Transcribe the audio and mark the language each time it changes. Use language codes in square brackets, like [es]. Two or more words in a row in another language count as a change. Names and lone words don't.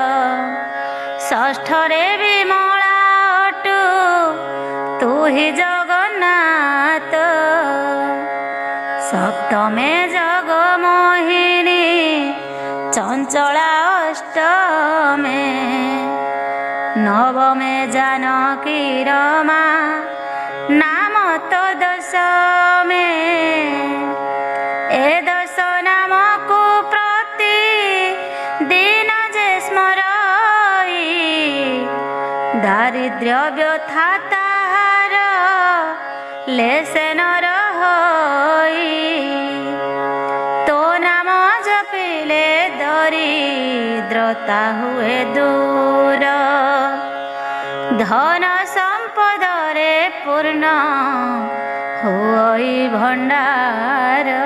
[or] ଷଷ୍ଠରେ ବିମଳା ଅଟୁ ତୁ ହି ଜଗନ୍ନାଥ, ସପ୍ତମେ ଜଗମୋହିନୀ ଚଞ୍ଚଳା ଅଷ୍ଟମେ, ନବମେ ଜାନକୀ ରମା ନାମ ତୋ ଦଶମେ। ଏ ଦଶ ନାମ କୋ ପ୍ରତି ଦିନ ଜେ ସ୍ମରଇ, ଦାରିଦ୍ର୍ୟ ବ୍ୟଥା ତାହାର ଲେସେ ନ ରହି। ତୋ ନାମ ଜପିଲେ ଦରିଦ୍ରତା ହୁଏ ଦୂର, ଧନ ସମ୍ପଦରେ ପୂର୍ଣ୍ଣ ହୁଇ ଭଣ୍ଡାର।